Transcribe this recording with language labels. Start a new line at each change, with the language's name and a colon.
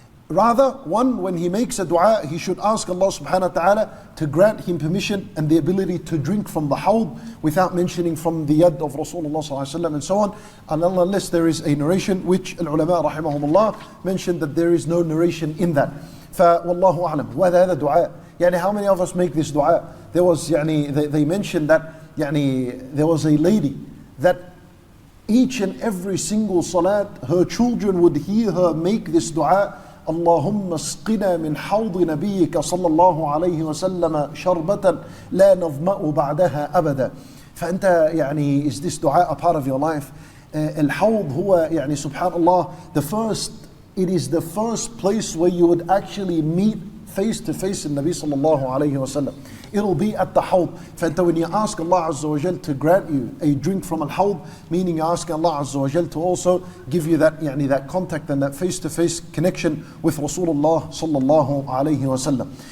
English: Rather, one, when he makes a dua, he should ask Allah subhanahu wa ta'ala to grant him permission and the ability to drink from the Hawd without mentioning from the yad of Rasulullah sallallahu alaihi wasallam and so on, unless there is a narration, which ulama rahimahumullah mentioned that there is no narration in that.
Arabic: فَوَاللَّهُ أَعْلَمُ. وَهَذَا دُعَاء.
English: How many of us make this dua? There was, they mentioned that there was a lady that each and every single salat, her children would hear her make this dua.
Arabic: اللهم اسقنا من حوض نبيك صلى الله عليه وسلم شربة لا نظمأ بعدها أبدا. فأنت
English: is this dua a part of your life?
Arabic: الحوض هو
English: subhanallah, it is the first place where you would actually meet face to face in Nabi sallallahu alayhi wasallam. It'll be at the Hawd.
Arabic: فأنت
English: when you ask Allah Azza wa Jal to grant you a drink from al-Hawd, meaning you ask Allah Azza wa Jal to also give you that that contact and that face to face connection with Rasulullah sallallahu alayhi wasallam.